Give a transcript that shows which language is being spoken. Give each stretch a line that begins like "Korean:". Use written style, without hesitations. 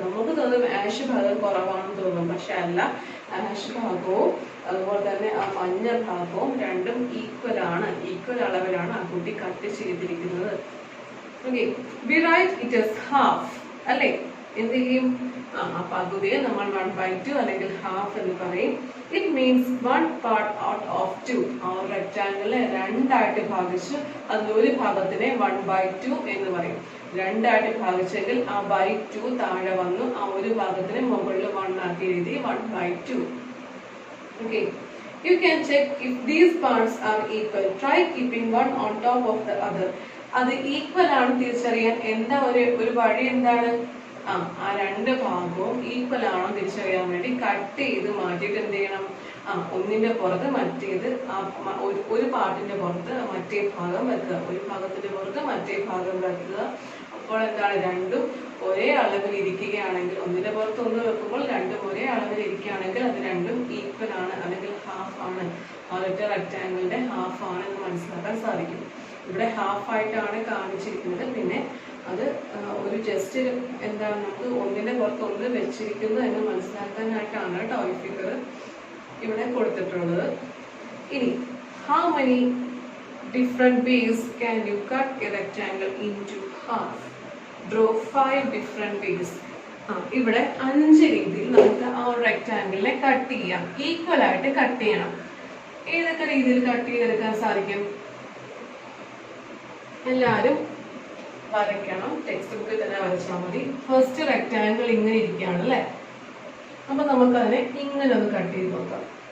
Malayalam: നമുക്ക് തോന്നും ആഷ് ഭാഗം കുറവാണെന്ന് തോന്നും, പക്ഷെ അല്ല. ആഷ് ഭാഗവും അതുപോലെ തന്നെ ആ മഞ്ഞ ഭാഗവും രണ്ടും ഈക്വൽ അളവിലാണ് ആ കുട്ടി കട്ട് ചെയ്തിരിക്കുന്നത്.
English: okay, we write it as half
Malayalam: അല്ലേ? എന്ത് ചെയ്യും? ആ പകുതിയെ നമ്മൾ 1/2 അല്ലെങ്കിൽ ഹാഫ് എന്ന് പറയും.
English: It means 1 part out of 2.
Malayalam: ആ റെക്ടാങ്കിളിനെ രണ്ടായിട്ട് ഭാഗിച്ച് അതിലൊരു ഭാഗത്തിനെ 1/2 എന്ന് പറയും. രണ്ടായിട്ട് ഭാഗിച്ചെങ്കിൽ ആ /2 താഴെ വന്നു. ആ ഒരു ഭാഗത്തിനെ മുകളിൽ 1 ആക്കി എഴുതി 1/2.
English: Okay, you can check if these parts are equal. Try keeping one on top of the other.
Malayalam: അത് ഈക്വൽ ആണ് തിരിച്ചറിയാൻ എന്താ ഒരു വഴി എന്താണ്? ആ രണ്ട് ഭാഗവും ഈക്വൽ ആണോ തിരിച്ചറിയാൻ വേണ്ടി കട്ട് ചെയ്ത് മാറ്റിയിട്ട് എന്ത് ചെയ്യണം? ഒന്നിന്റെ പുറത്ത് മറ്റേത്, ഒരു പാർട്ടിന്റെ പുറത്ത് മറ്റേ ഭാഗം വെക്കുക, ഒരു ഭാഗത്തിന്റെ പുറത്ത് മറ്റേ ഭാഗം വെക്കുക. അപ്പോൾ എന്താണ്? രണ്ടും ഒരേ അളവിൽ ഇരിക്കുകയാണെങ്കിൽ, ഒന്നിന്റെ പുറത്ത് ഒന്ന് വെക്കുമ്പോൾ രണ്ടും ഒരേ അളവിൽ ഇരിക്കുകയാണെങ്കിൽ അത് രണ്ടും ഈക്വൽ ആണ് അല്ലെങ്കിൽ ഹാഫ് ആണ്. ആ ഒറ്റ റെക്ടാങ്കിളിന്റെ ഹാഫ് ആണ് എന്ന് മനസ്സിലാക്കാൻ സാധിക്കും. ഇവിടെ ഹാഫ് ആയിട്ടാണ് കാണിച്ചിരിക്കുന്നത്. പിന്നെ അത് ഒരു ജസ്റ്റ് എന്താണ്, നമുക്ക് ഒന്നിന്റെ പുറത്ത് ഒന്ന് വെച്ചിരിക്കുന്നു എന്ന് മനസ്സിലാക്കാനായിട്ടാണ് കേട്ടോ ഈ ഫിഗർ ഇവിടെ കൊടുത്തിട്ടുള്ളത്. ഇനി
English: how many different ways can you cut a rectangle into half? Draw 5 different ways.
Malayalam: ഇവിടെ 5 രീതിയിൽ നമുക്ക് ആ ഒരു റെക്ടാങ്കിളിനെ കട്ട് ചെയ്യാം. ഈക്വൽ ആയിട്ട് കട്ട് ചെയ്യണം. ഏതൊക്കെ രീതിയിൽ കട്ട് ചെയ്തെടുക്കാൻ സാധിക്കും? എല്ലാവരും വരയ്ക്കണം. ടെക്സ്റ്റ് ബുക്കിൽ തന്നെ വരച്ചാൽ മതി. ഫസ്റ്റ് റെക്ടാങ്കിൾ ഇങ്ങനെ ഇരിക്കുകയാണ് അല്ലെ. അപ്പൊ നമുക്കതിനെ ഇങ്ങനെ ഒന്ന് കട്ട് ചെയ്ത് നോക്കാം.